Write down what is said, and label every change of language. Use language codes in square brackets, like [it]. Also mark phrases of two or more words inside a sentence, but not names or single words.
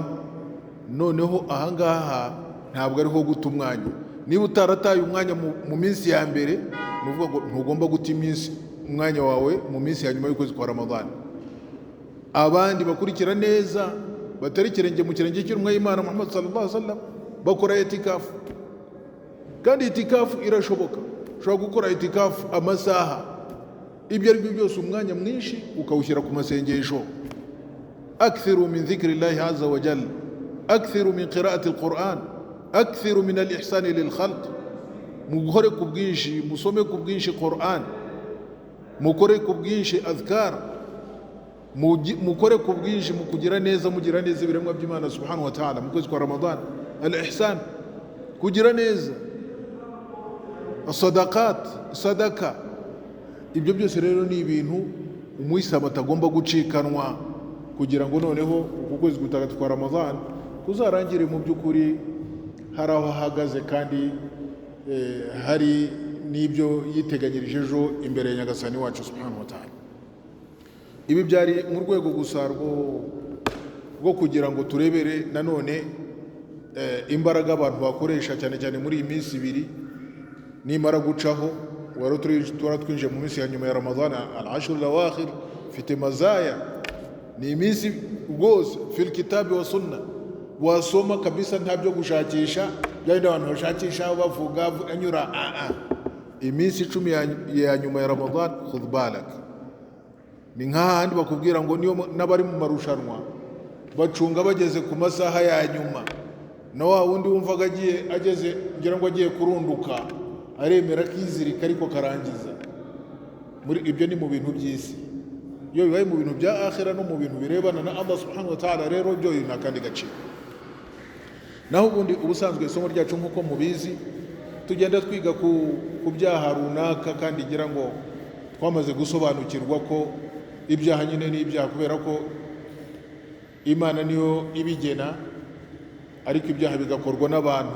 [rw] Noneho ahangaha ntabwo ariho guta umwanya. Niba utarataye umwanya mu minsi ya mbere, nuvuga ngo ntugomba guta umwanya wawe mu minsi ya nyuma y'ukwezi kwa Ramadhan. Abandi bakurikira neza, batari kirenge mu kirenge cy'intumwa y'Imana Muhammad [ar] صلى الله عليه وسلم, [rw] bakora itikafu. Kandi itikafu irashoboka, ushobora gukora itikafu amasaha, ibyo ari byo byose, umwanya mwinshi ukawushyira ku masengesho. [ar] أكثروا من ذكر الله عز وجل، أكثروا من قراءة القرآن، أكثروا من الإحسان للخلق. [rw] mukore ku bwinshi, musome ku bwinshi Qur'an, mukore ku bwinshi adhkar, mukore ku bwinshi mu kugira neza, mugira neza ibiremwa by'Imana [ar] سبحانه وتعالى [rw] mu kwezi kwa Ramadan, al-ihsan, kugira neza, as-sadaqat, sadaka. Ibyo byose rero ni ibintu umuyisilamu atagomba gucikanwa, kugira ngo noneho uku kwezi gutagatifu kwa Ramadan kuzarangire mu by'ukuri hari aho ahagaze, kandi hari n'ibyo yiteganyirije ejo imbere ya Nyagasani wacu [ar] سبحانه وتعالى. [rw] Ibi byari mu rwego gusa rwo kugira ngo turebere nanone imbaraga abantu bakoresha cyane cyane muri iyi minsi ibiri nimara gucaho. Wari twinjiye mu minsi ya nyuma ya Ramadan, [ar] العشر الأواخر [rw] fite mazaya, ni iminsi rwose [ar] في الكتاب والسنة, [rw] wasoma kabisa nta byo gushakisha byari abantu bashakisha bavuga anyura. Iminsi 10 ya nyuma ya Ramadan [ar] خذ بالك, [rw] ni nk'ahandi bakubwira ngo niyo n'abari mu marushanwa bacunga bageze ku masaha ya nyuma, na wa wundi wumvaga ageze ngira ngo agiye kurunduka aremera kizirika ariko karangiza. Muri ibyo ni mu bintu by'isi. Iyo bibaye mu bintu bya akhira no mu bintu birebana na [ar] الله سبحانه وتعالى, [rw] rero byo ni akandi gaciro. Naho ubundi ubusanzwe isomo ryacu nk'uko mubizi tugenda twiga ku byaha runaka, kandi ngira ngo twamaze gusobanukirwa ko ibyaha nyine ni ibyaha kubera ko Imana niyo ibigena, ariko ibyaha bigakorwa n'abantu.